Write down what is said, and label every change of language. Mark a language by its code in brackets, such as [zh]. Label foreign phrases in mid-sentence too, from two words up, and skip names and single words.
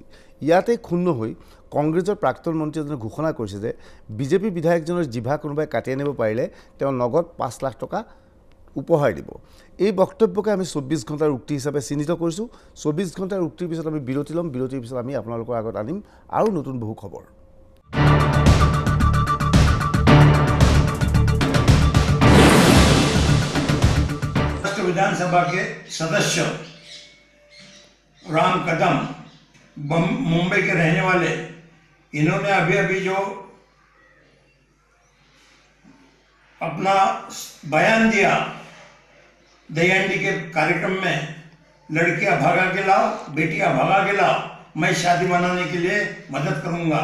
[as] ইয়াতে ক্ষুণ্ণ হৈ কংগ্ৰেছৰ প্ৰাক্তন মন্ত্ৰী এজনে ঘোষণা কৰিছে যে বিজেপি বিধায়কজনৰ জিভা কোনোবাই কাটি আনিব পাৰিলে তেওঁ নগদ 5 লাখ টকা উপহাৰ দিব। এই বক্তব্যকে আমি 24 ঘণ্টাৰ উক্তি হিচাপে চিহ্নিত কৰিছোঁ। 24 ঘণ্টাৰ উক্তিৰ পিছত আমি বিৰতি ল'ম। বিৰতিৰ পিছত আমি আপোনালোকৰ আগত আনিম আৰু নতুন বহু খবৰ। [hi] विधानसभा के सदस्य राम कदम मुंबई के रहने वाले, इन्होंने अभी जो अपना बयान दिया दहीहंडी के कार्यक्रम में, लड़कियां भगा के लाओ, बेटियां भगा के लाओ, मैं शादी बनाने के लिए मदद करूंगा।